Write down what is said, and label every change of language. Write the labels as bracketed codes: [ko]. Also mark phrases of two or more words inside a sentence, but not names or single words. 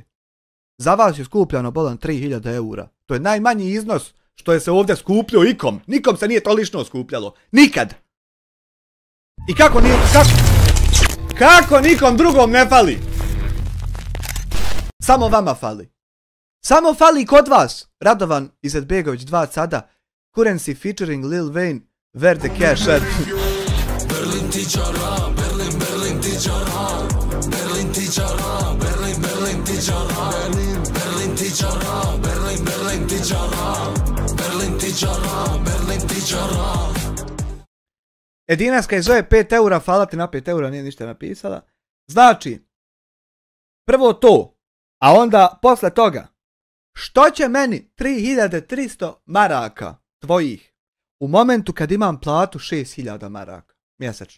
[bs] Za vas je skupljano bolan 3000 eura. To je najmanji iznos što je se ovdje skupljao ikom. Nikom se nije tolično skupljalo. Nikad. I kako nikom drugom ne fali? Samo vama fali. Samo fali kod vas. Radovan Izetbegović 2 sada. [en] Currency featuring Lil Wayne. Where the cash at? [bs] Berlin tičara, Berlin tičara, Berlin tičara, Berlin tičara, Berlin tičara, Berlin tičara, Berlin tičara, Berlin tičara. Edinaska je zove 5 eura, hvala ti na 5 eura, nije ništa napisala. Znači, prvo to, a onda posle toga, što će meni 3300 maraka tvojih u momentu kad imam platu 6000 maraka mjesečno?